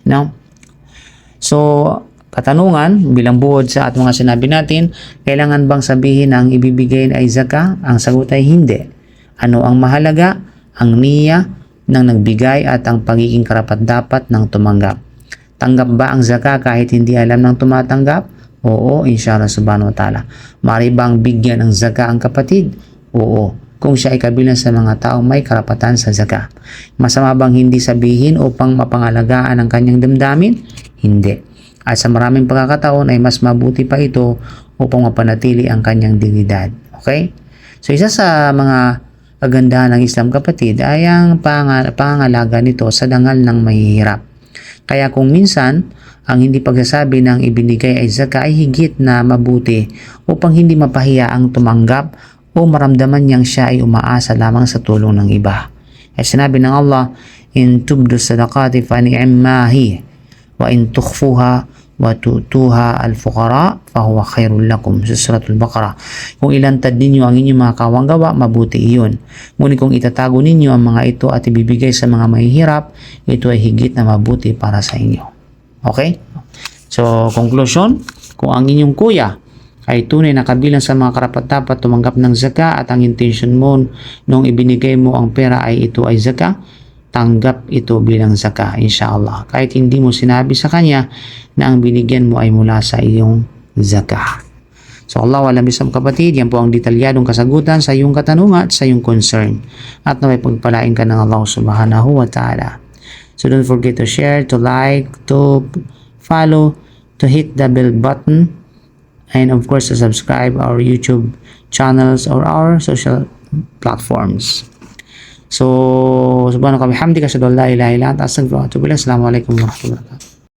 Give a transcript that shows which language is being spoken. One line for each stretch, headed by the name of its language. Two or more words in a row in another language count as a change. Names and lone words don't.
Filipino: So, katanungan, bilang buod sa at mga sinabi natin, kailangan bang sabihin na ang ibibigay ay zakat? Ang sagot ay hindi. Ano ang mahalaga? Ang niya ng nagbigay at ang pagiging karapat-dapat ng tumanggap. Tanggap ba ang zakat kahit hindi alam ng tumatanggap? Oo,
Arabic: إن شاء الله سبحانه وتعالى.
Filipino: Maaari bang bigyan ng zakat ang kapatid? Oo, kung siya ay kabilang sa mga taong may karapatan sa zakat. Masama bang hindi sabihin upang mapangalagaan ang kanyang damdamin? Hindi. At sa maraming pagkakataon ay mas mabuti pa ito upang mapanatili ang kanyang dignidad. Okay? So isa sa mga kagandahan ng Islam kapatid ay ang pangangalaga nito sa dangal ng mahihirap. Kaya kung minsan ang hindi pagsasabi ng ibinigay ay zakat ay higit na mabuti upang hindi mapahiya ang tumanggap o maramdaman niyang siya ay umaasa lamang sa tulong ng iba. Ay sinabi ng Allah,
Arabic: إن تبدوا الصدقات فنعما هي وإن تخفوها وتؤتوها الفقراء فهو خير لكم,
Filipino: sa suratul Baqarah. Kung ilantad ninyo ang inyong mga kawang gawa, mabuti iyon. Ngunit kung itatago ninyo ang mga ito at ibibigay sa mga mahihirap, ito ay higit na mabuti para sa inyo. Okay? So, conclusion, kung ang inyong kuya ay tunay na kabilang sa mga karapat-dapat tumanggap ng zakat at ang intention mo nung ibinigay mo ang pera ay ito ay zakat, tanggap ito bilang zakat, inshallah. Kahit hindi mo sinabi sa kanya na ang binigyan mo ay mula sa iyong zakat. So Allah alam isang kapatid, yan po ang detalyadong kasagutan sa iyong katanungan at sa iyong concern. At naway pagpalain ka ng Allah
Arabic: سبحانه وتعالى.
English: So don't forget to share, to like, to follow, to hit the bell button, and of course to subscribe our YouTube channels or our social platforms. So,
Arabic: سبحانك وبحمدك أشهد أن لا إله إلا أنت أستغفرك وأتوب إليك. السلام عليكم ورحمة الله وبركاته.